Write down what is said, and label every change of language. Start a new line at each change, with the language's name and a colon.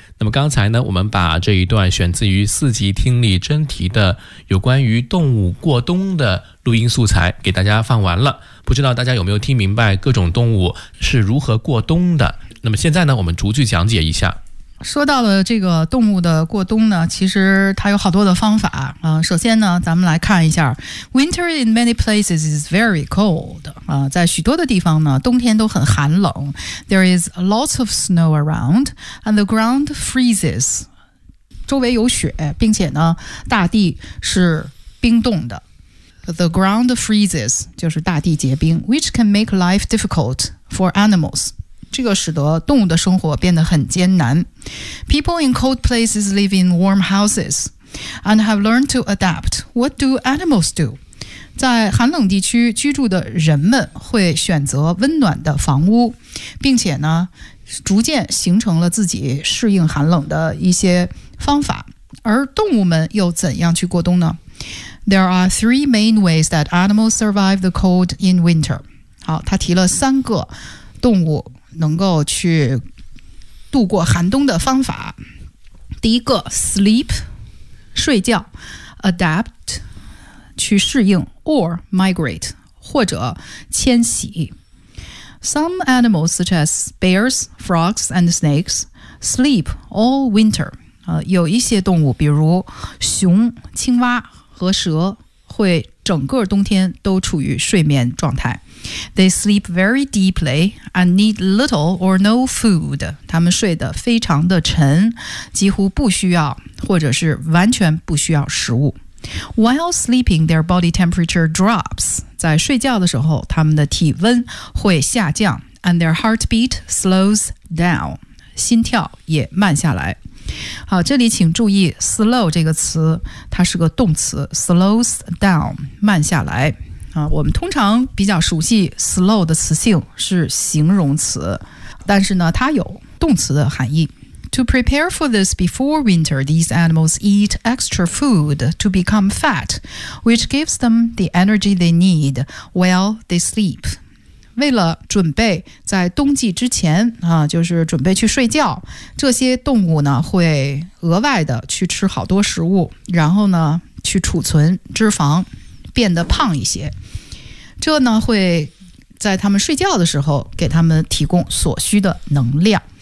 Chinese: 那么刚才呢，我们把这一段选自于四级听力真题的有关于动物过冬的录音素材给大家放完了，不知道大家有没有听明白各种动物是如何过冬的。那么现在呢，我们逐句讲解一下。说到了这个动物的过冬呢，其实它有好多的方法。首先呢，咱们来看一下
English: ，Winter in many places is very cold。
Chinese: 在许多的地方呢，冬天都很寒冷。
English: There is lots of snow around, and the ground freezes。
Chinese: 周围有雪，并且呢，大地是冰冻的。
English: The ground freezes
Chinese: 就是大地结冰
English: ，which can make life difficult for animals。
Chinese: 这个使得动物的生活变得很艰难。
English: People in cold places live in warm houses and have learned to adapt. What do animals do?
Chinese: 在寒冷地区居住的人们会选择温暖的房屋，并且呢，逐渐形成了自己适应寒冷的一些方法。而动物们又怎样去过冬呢？
English: There are three main ways that animals survive the cold in winter.
Chinese: 好，他提了三个动物能够去度过寒冬的方法。第一个 sleep 睡觉， adapt 去适应，
English: or migrate
Chinese: 或者迁徙。
English: Some animals such as bears, frogs and snakes sleep all winter。
Chinese: 有一些动物比如熊、青蛙和蛇会整个冬天都处于睡眠状态。
English: They sleep very deeply and need little or no food.
Chinese: 他们睡得非常的沉，几乎不需要或者是完全不需要食物。
English: While sleeping, their body temperature drops.
Chinese: 在睡觉的时候，他们的体温会下降
English: and their heartbeat slows down.
Chinese: 心跳也慢下来。好，这里请注意 slow 这个词，它是个动词
English: slows down,
Chinese: 慢下来。我们通常比较熟悉 slow 的词性是形容词，但是呢，它有动词的含义。
English: To prepare for this before winter, these animals eat extra food to become fat, which gives them the energy they need while they sleep.
Chinese: 为了准备在冬季之前，就是准备去睡觉，这些动物呢，会额外的去吃好多食物，然后呢，去储存脂肪。变得胖一些，这呢会在他们睡觉的时候给他们提供所需的能量。